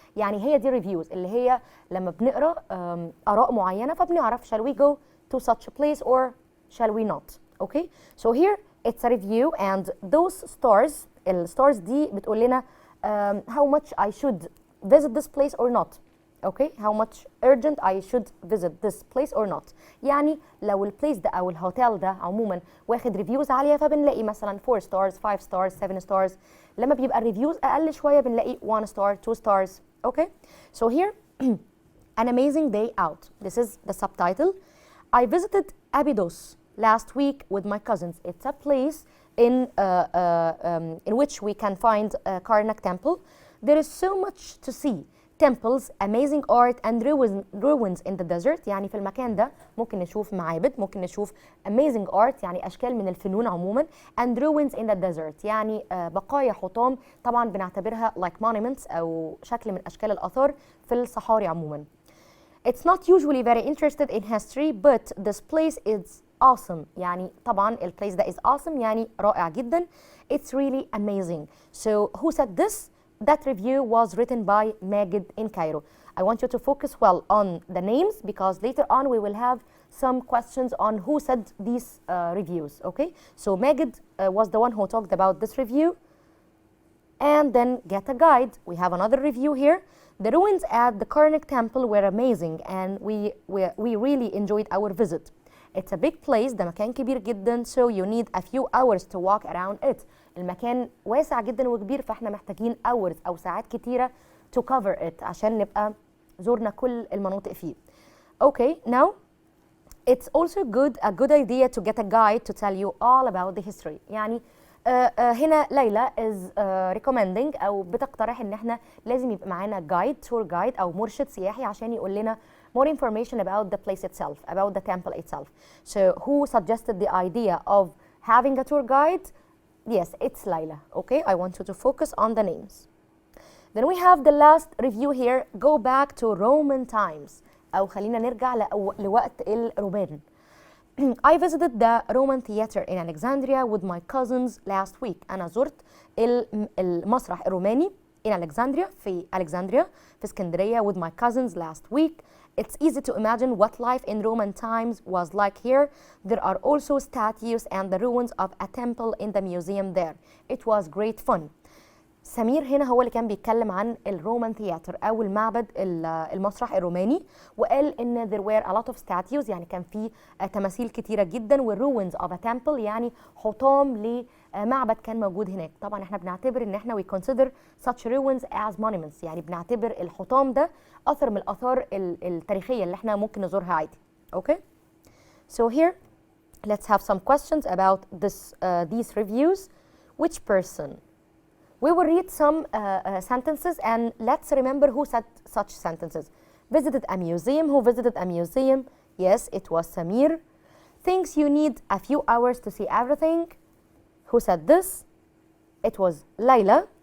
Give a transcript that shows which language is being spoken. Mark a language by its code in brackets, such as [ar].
[ar] يعني هي دي [en] reviews [ar] اللي هي لما بنقرأ آراء معينة فبنعرف [en] shall we go to such a place or shall we not. Okay, so here it's a review and those stars [ar] الstars دي بتقول لنا [en] how much I should visit this place or not. Okay, how much urgent I should visit this place or not. [ar] يعني لو البليس ده أو الهوتيل ده عموما واخد ريفيوز عالية فبنلاقي مثلا [en] 4 stars 5 stars 7 stars. [ar] لما بيبقى الريفيوز أقل شوية بنلاقي [en] 1 star 2 stars. Okay, so here an amazing day out. This is the subtitle. I visited Abydos last week with my cousins. It's a place in which we can find Karnak temple. There is so much to see. temples, amazing art and ruins in the desert. [ar] يعني في المكان ده ممكن نشوف معابد، ممكن نشوف [en] amazing art [ar] يعني أشكال من الفنون عموما، [en] and ruins in the desert [ar] يعني بقايا حطام طبعا بنعتبرها [en] like monuments [ar] أو شكل من أشكال الآثار في الصحاري عموما. [en] It's not usually very interested in history but this place is awesome. [ar] يعني طبعا البليس ده [en] is awesome [ar] يعني رائع جدا. [en] It's really amazing. So who said this? That review was written by Magid in Cairo. I want you to focus well on the names because later on we will have some questions on who said these reviews. Okay, so Magid was the one who talked about this review. And then get a guide. We have another review here. The ruins at the Karnak temple were amazing and we really enjoyed our visit. It's a big place. [ar] ده مكان كبير جدا [en] so you need a few hours to walk around it. [ar] المكان واسع جدا وكبير فاحنا محتاجين hours أو ساعات كتيرة [en] to cover it [ar] عشان نبقى زورنا كل المناطق فيه. [en] Okay, now it's also a good idea to get a guide to tell you all about the history. [ar] يعني هنا ليلى [en] is recommending [ar] أو بتقترح إن احنا لازم يبقى معانا guide, tour guide أو مرشد سياحي عشان يقول لنا [en] more information about the place itself, about the temple itself. So who suggested the idea of having a tour guide? Yes, it's Layla. Okay, I want you to focus on the names. Then we have the last review here. Go back to Roman times. [ar] أو خلينا نرجع لوقت الرومان. [en] I visited the Roman theater in Alexandria with my cousins last week. [ar] أنا زرت المسرح الروماني [en] in Alexandria [ar] في اسكندرية [en] with my cousins last week. It's easy to imagine what life in Roman times was like here. There are also statues and the ruins of a temple in the museum there. It was great fun. [ar] سمير هنا هو اللي كان بيتكلم عن الرومان ثياتر أو المعبد المسرح الروماني، وقال إن [en] there were a lot of statues [ar] يعني كان في تماثيل كتيرة جدا، والruins of a temple يعني حطام لمعبد كان موجود هناك. طبعا احنا بنعتبر إن احنا [en] we consider such ruins as monuments [ar] يعني بنعتبر الحطام ده أثر من الآثار التاريخية اللي احنا ممكن نزورها عادي. [en] Okay, so here let's have some questions about these reviews. Which person? We will read some sentences and let's remember who said such sentences. Visited a museum. Who visited a museum? Yes, it was Samir. Thinks you need a few hours to see everything. Who said this? It was Layla.